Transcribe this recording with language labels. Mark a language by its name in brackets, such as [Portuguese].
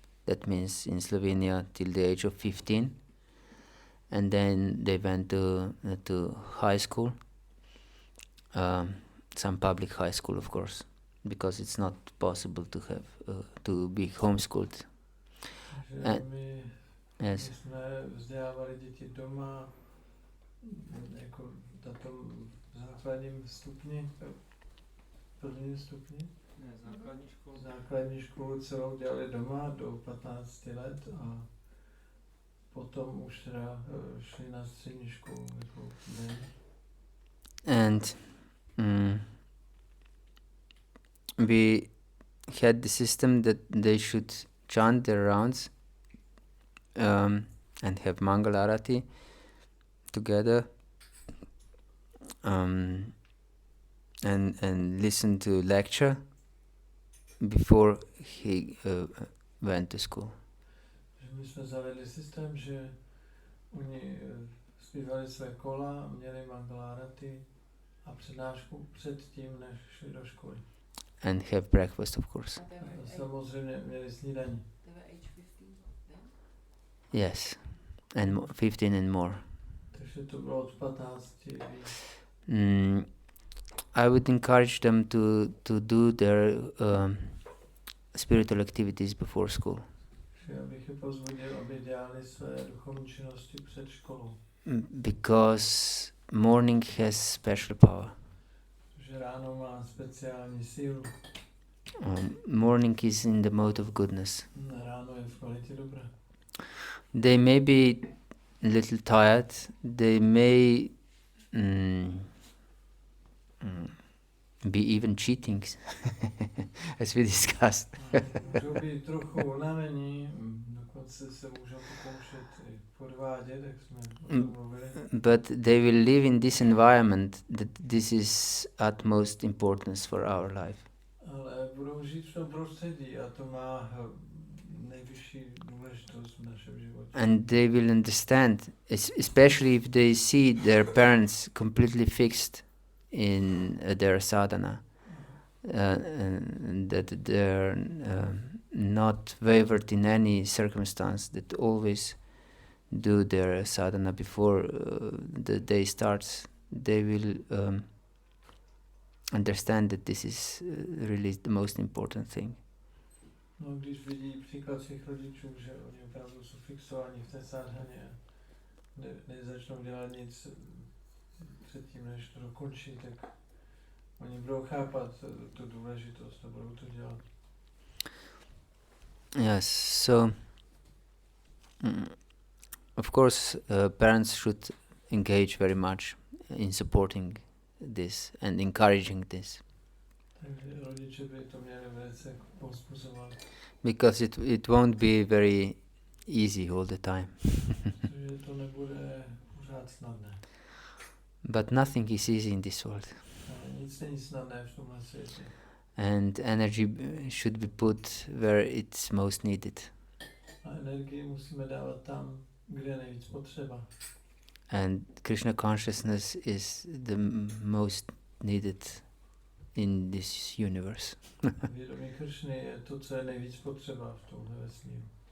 [English] That means in Slovenia till the age of 15, and then they went to high school, some public high school, of course, because it's not possible to have to be homeschooled. [Czech] My [English] Yes. [Czech] jsme vzdělávali děti doma, jako na tom základním stupni, prvním stupni. Ne, základní školu. Základní školu celou dělali doma do 15 let a potom už teda šli na střední školu jako den. [English] And we had the system that they should chant their rounds and have Mangal Arati together and listen to lecture before he went to school. [Czech] My jsme zavedli systém, že oni zpívali své kola, měli Mangalárati a přednášku předtím, než šli do školy. [English] And have breakfast, of course. [Czech] A samozřejmě měli snídaní. [English] They were age 15 then? Yes, and 15 and more. [Czech] Takže to bylo od 15 víc. [English] I would encourage them to do their spiritual activities before school. [Czech] Já bych je pozvodil, aby dělali své duchovní činnosti před školou. [English] Because morning has special power. [Czech] Protože ráno má speciální sílu. [English] Morning is in the mode of goodness. [Czech] Ráno je v kvalitě dobré. [English] They may be a little tired. They may be even cheating, as we discussed. [Czech] Můžou být trochu unavení, dokonce se můžou pokoušet i podvádět, jak jsme o tom mluvili. [English] But they will live in this environment that this is utmost importance for our life. [Czech] Ale budou žít v tom prostředí a to má nejvyšší důležitost v našem životě. [English] And they will understand, especially if they see their parents completely fixed in their sadhana, and that they're not wavered in any circumstance, that always do their sadhana before the day starts. They will understand that this is really the most important thing. [Czech] No, když vidí příklad svých rodičů, že oni opravdu jsou fixovaní v té sádhaně, nezačnou dělat nic předtím, než to dokončí, tak oni budou chápat tu důležitost a budou to dělat. [English] Yes, so of course parents should engage very much in supporting this and encouraging this. [Czech] Takže rodiče by to měli velice povzbuzovat. [English] Because it won't be very easy all the time. [Czech] Protože to nebude pořád snadné. [English] But nothing is easy in this world. [Czech] Ale nic není snadné v tomhle světě. [English] And energy should be put where it's most needed. [Czech] A energii musíme dávat tam, kde je nejvíc potřeba. [English] And Krishna consciousness is the most needed in this universe. [Czech] Vědomí Kršny je to, co je nejvíc potřeba v tomhle vesmíru.